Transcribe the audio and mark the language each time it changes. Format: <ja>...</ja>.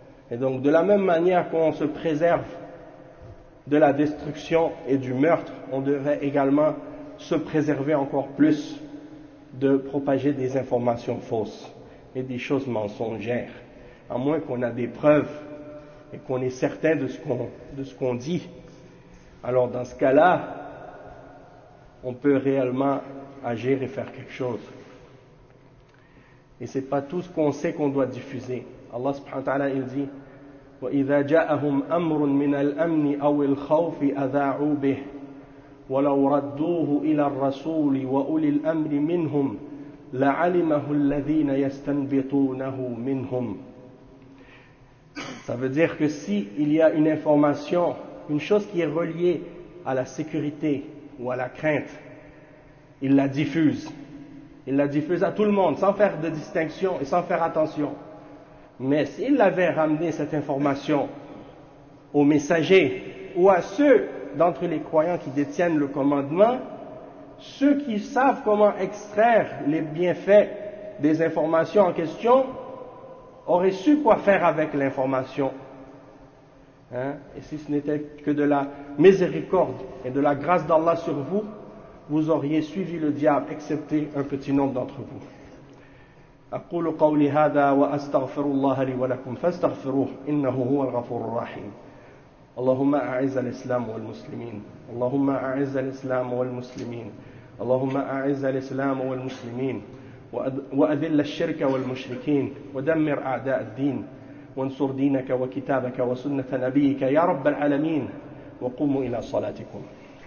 <fr>Et donc, de la même manière qu'on se préserve de la destruction et du meurtre, on devrait également se préserver encore plus de propager des informations fausses et des choses mensongères. À moins qu'on ait des preuves et qu'on est certain de ce qu'on dit. Alors dans ce cas-là, on peut réellement agir et faire quelque chose. Et ce n'est pas tout ce qu'on sait qu'on doit diffuser.</fr> <ar>Allah subhanahu wa ta'ala,</ar> <fr>il dit,</fr> <ar>وَإِذَا جَاءَهُمْ أَمْرٌ مِنَ الْأَمْنِ أَوِ الْخَوْفِ أَذَاعُوا بِهِ وَلَوْ رَدُّوهُ إِلَى الرَّسُولِ وَأُولِي الْأَمْرِ مِنْهُمْ لَعَلِمَهُ الَّذِينَ يَسْتَنْبِطُونَهُ مِنْهُمْ.</ar> <fr>Ça veut dire que si il y a une information, une chose qui est reliée à la sécurité ou à la crainte, il la diffuse. Il la diffuse à tout le monde, sans faire de distinction et sans faire attention. Mais s'il avait ramené cette information aux messagers ou à ceux d'entre les croyants qui détiennent le commandement, ceux qui savent comment extraire les bienfaits des informations en question auraient su quoi faire avec l'information. Hein? Et si ce n'était que de la miséricorde et de la grâce d'Allah sur vous, vous auriez suivi le diable, excepté un petit nombre d'entre vous.</fr> <ar>أقول قولي هذا وأستغفر الله لي ولكم فاستغفروه إنه هو الغفور الرحيم اللهم أعز الإسلام والمسلمين اللهم أعز الإسلام والمسلمين اللهم أعز الإسلام والمسلمين وأذل الشرك والمشركين ودمر أعداء الدين وانصر دينك وكتابك وسنة نبيك يا رب العالمين وقوموا إلى صلاتكم.</ar>